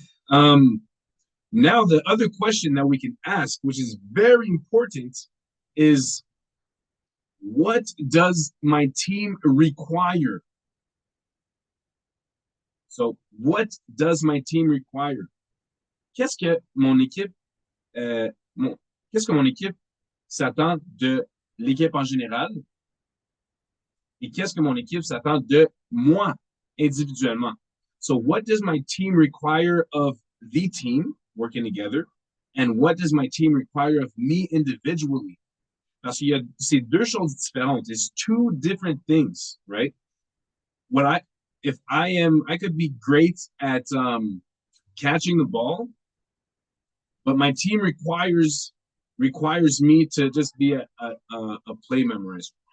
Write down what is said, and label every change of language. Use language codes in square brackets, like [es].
[en] um, Now, the other question that we can ask, which is very important, is what does my team require? So, what does my team require? [fr] Qu'est-ce que mon équipe, euh, mon, qu'est-ce que mon équipe s'attend de l'équipe en général et qu'est-ce que mon équipe s'attend de moi individuellement? [en] So, what does my team require of the team working together? And what does my team require of me individually? [fr] Parce qu'il y a ces deux choses différentes. [en] It's two different things, right? What I if I could be great at catching the ball, but my team requires me to just be a play memorizer.